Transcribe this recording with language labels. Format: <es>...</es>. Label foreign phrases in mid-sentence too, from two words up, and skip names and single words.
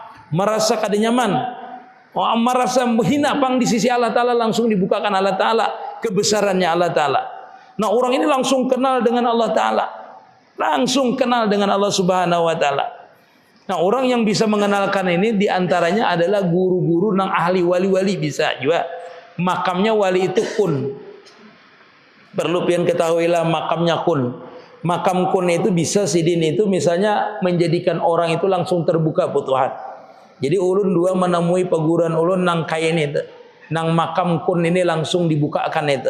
<bjn>Merasa kada nyaman, merasa menghina pang di sisi Allah Ta'ala, langsung dibukakan Allah Ta'ala, kebesarannya Allah Ta'ala.</bjn> <id>Nah orang ini langsung kenal dengan Allah Ta'ala, langsung kenal dengan Allah Subhanahu Wa Ta'ala.</id> <bjn>Nah orang yang bisa mengenalkan ini diantaranya adalah guru-guru nang ahli wali-wali bisa juga.</bjn> <id>Makamnya wali itu kun.</id> <bjn>Perlu pian ketahuilah makamnya kun. Makam kun itu bisa Sidin itu misalnya menjadikan orang itu langsung terbuka Futuhat. Jadi ulun dua menemui peguruan ulun nang kain itu, nang makam kun ini langsung dibukakan itu.</bjn>